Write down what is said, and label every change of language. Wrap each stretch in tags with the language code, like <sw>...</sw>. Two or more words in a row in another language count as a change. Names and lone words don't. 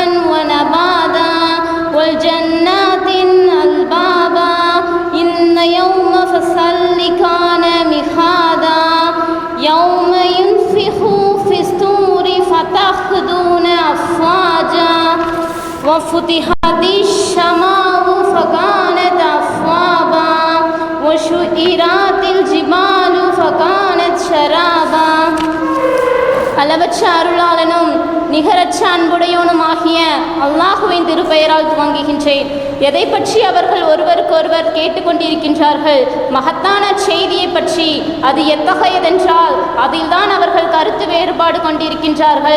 <ar>ونباتا والجنات ألبابا إن يوم فصل كان ميقاتا يوم ينفخ في الصور فتخرجون أفواجا وفتحت السماء فكانت أبوابا وسيرت الجبال فكانت سرابا.</ar> <ta>அளவற்ற அருளாளனும் நிகரற்ற அன்புடையவனுமாகிய அல்லாஹுவின் திருப்பெயரால் துவங்குகின்றேன். எதை பற்றி அவர்கள் ஒருவருக்கொருவர் கேட்டுக்கொண்டிருக்கின்றார்கள்? மகத்தான செய்தியை பற்றி. அது எத்தகையதென்றால் அதில்தான் அவர்கள் கருத்து வேறுபாடு கொண்டிருக்கின்றார்கள்.</ta>